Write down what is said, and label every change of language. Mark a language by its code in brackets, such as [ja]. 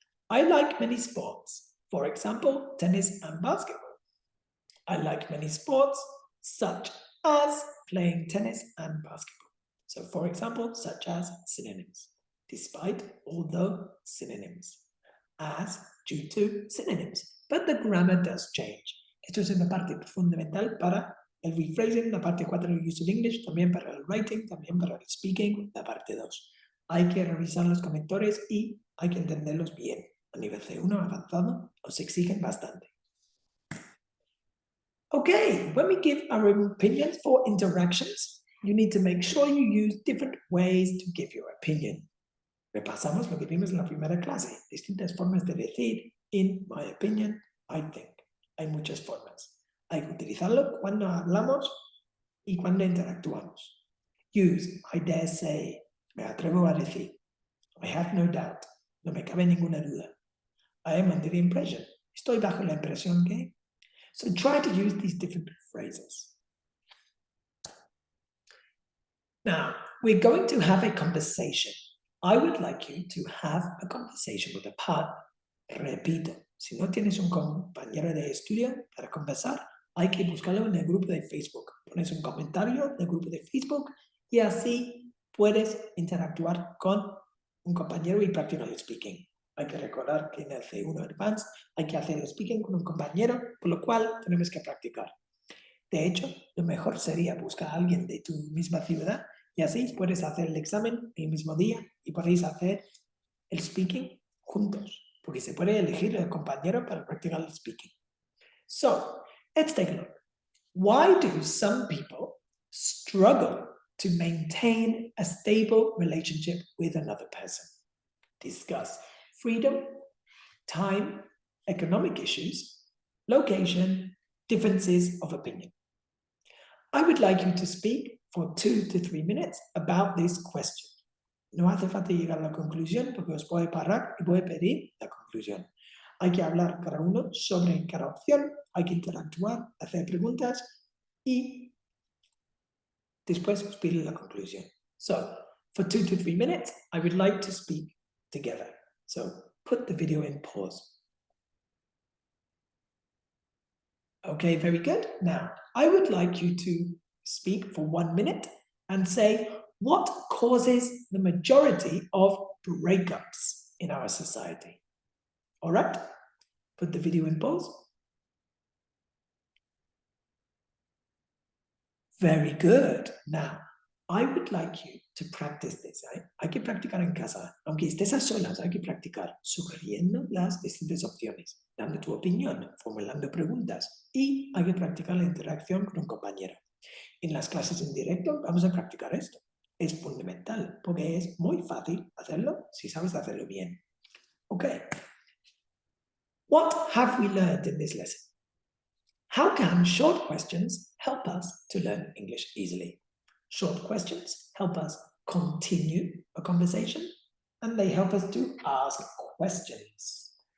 [en] I like many sports. For example, tennis and basketball. I like many sports such as playing tennis and basketball. So for example, such as synonyms. Despite, although, synonyms. As, due to, synonyms. But the grammar does change. [es] Esto es una parte fundamental para el rephrasing, la parte 4 del use of English, también para el writing, también para el speaking, la parte 2. Hay que revisar los conectores y hay que entenderlos bien. A nivel C1 avanzado, os exigen bastante. [en] Okay, when we give our opinions for interactions, you need to make sure you use different ways to give your opinion. [es] Repasamos lo que vimos en la primera clase, distintas formas de decir, [en] in my opinion, I think. [es] Hay muchas formas. Hay que utilizarlo cuando hablamos y cuando interactuamos. [en] Use, I dare say, [es] me atrevo a decir. [en] I have no doubt, [es] no me cabe ninguna duda. [en] I am under the impression, [es] estoy bajo la impresión que. [en] So try to use these different phrases. Now, we're going to have a conversation. I would like you to have a conversation with a partner. [es] Repito, si no tienes un compañero de estudio para conversar, hay que buscarlo en el grupo de Facebook. Pones un comentario en el grupo de Facebook y así puedes interactuar con un compañero y practicar el speaking. Hay que recordar que en el C1 Advanced hay que hacer el speaking con un compañero, por lo cual tenemos que practicar. De hecho, lo mejor sería buscar a alguien de tu misma ciudad y así puedes hacer el examen el mismo día y podéis hacer el speaking juntos, porque se puede elegir el compañero para practicar el speaking. [en] So, let's take a look. Why do some people struggle to maintain a stable relationship with another person? Discuss freedom, time, economic issues, location, differences of opinion. I would like you to speak for 2 to 3 minutes about this question. [es] No hace falta llegar a la conclusión porque os puedo parar y voy a pedir la conclusión. Hay que hablar cada uno sobre cada opción, hay que interactuar, hacer preguntas y después os pido la conclusión. [en] So, for 2 to 3 minutes, I would like to speak together. So, put the video in pause. Okay, very good. Now, I would like you to speak for 1 minute and say what causes the majority of breakups in our society. All right? Put the video in pause. Very good. Now, I would like you to practice this. [es] Hay que practicar en casa, aunque estés a solas, hay que practicar sugiriendo las distintas opciones, dando tu opinión, formulando preguntas y hay que practicar la interacción con un compañero. En las clases en directo vamos a practicar esto. Es fundamental porque es muy fácil hacerlo si sabes hacerlo bien. [en] Okay. What have we learned in this lesson? How can short questions help us to learn English easily? Short questions help us continue a conversation and they help us to ask questions.